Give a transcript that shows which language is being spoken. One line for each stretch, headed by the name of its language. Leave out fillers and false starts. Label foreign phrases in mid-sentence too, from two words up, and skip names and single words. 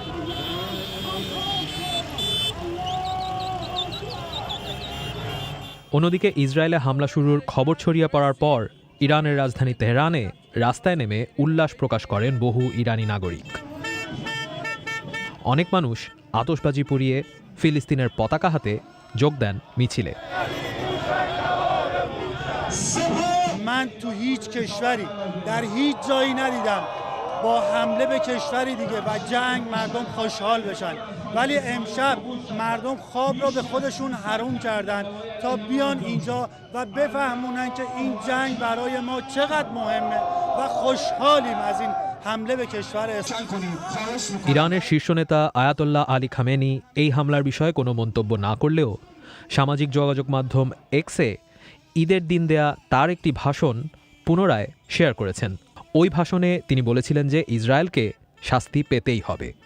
Bangla: অন্যদিকে ইসরায়েলে হামলা শুরুর খবর ছড়িয়ে পড়ার পর ইরানের রাজধানী তেহরানে রাস্তায় নেমে উল্লাস প্রকাশ করেন বহু ইরানি নাগরিক। অনেক মানুষ আতশবাজি পুড়িয়ে ফিলিস্তিনের পতাকা হাতে যোগ দেন মিছিলে।
Persian: من تو هیچ کشوری در هیچ جایی ندیدم با حمله به کشوری دیگه و جنگ مردم خوشحال بشن، ولی امشب مردم خواب را به خودشون حروم کردن تا بیان اینجا و بفهمونن که این جنگ برای ما چقدر مهمه و خوشحالیم از این حمله به کشور اسرائیل।
Bangla: ইরানের শীর্ষ নেতা আয়াতুল্লাহ আলী খামেনি এই হামলার বিষয়ে কোনো মন্তব্য না করলেও সামাজিক যোগাযোগ মাধ্যম এক্সে ঈদের দিন দেয়া তার একটি ভাষণ পুনরায় শেয়ার করেছেন। ওই ভাষণে তিনি বলেছিলেন যে ইসরায়েলকে শাস্তি পেতেই হবে।